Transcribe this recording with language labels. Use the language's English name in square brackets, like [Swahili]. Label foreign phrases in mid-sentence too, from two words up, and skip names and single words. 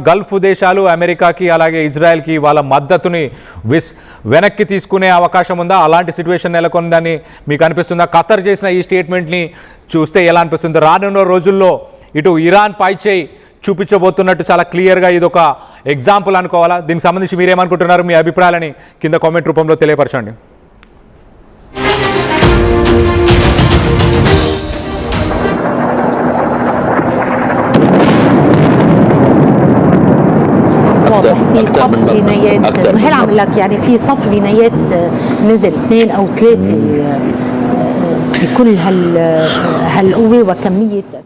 [Telugu] గల్ఫ్ దేశాలు అమెరికాకి అలాగే ఇజ్రాయెల్కి వాళ్ళ మద్దతుని వెనక్కి తీసుకునే అవకాశం ఉందా? అలాంటి సిచ్యువేషన్ నెలకొందని మీకు అనిపిస్తుందా? ఖతర్ చేసిన ఈ స్టేట్మెంట్ని చూస్తే ఎలా అనిపిస్తుంది? రానున్న రోజుల్లో ఇటు ఇరాన్ పైచేయి చూపించబోతున్నట్టు చాలా క్లియర్గా ఇది ఒక ఎగ్జాంపుల్ అనుకోవాలా? దీనికి సంబంధించి మీరేమనుకుంటున్నారు? మీ అభిప్రాయాలని కింద కామెంట్ రూపంలో తెలియపరచండి. [Arabic] واضح في صف بنايات، هل عم لك يعني في صف بنايات نزل 2 أو 3 بكل هالقوة وكمية